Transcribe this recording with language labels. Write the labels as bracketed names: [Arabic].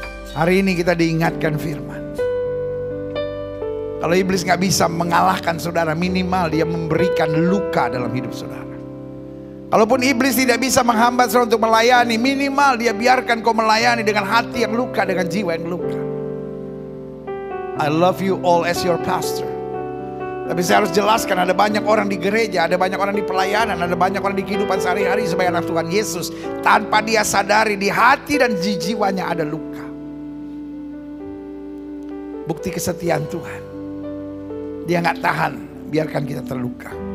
[Indonesian] Hari ini kita diingatkan firman. Kalau iblis gak bisa mengalahkan saudara, minimal dia memberikan luka dalam hidup saudara. Kalaupun iblis tidak bisa menghambat saudara untuk melayani, minimal dia biarkan kau melayani dengan hati yang luka, dengan jiwa yang luka. [English] I love you all as your pastor. [Indonesian] Tapi saya harus jelaskan, ada banyak orang di gereja, ada banyak orang di pelayanan, ada banyak orang di kehidupan sehari-hari sebagai anak Tuhan Yesus, tanpa dia sadari di hati dan di jiwanya ada luka. Bukti kesetiaan Tuhan, dia gak tahan biarkan kita terluka.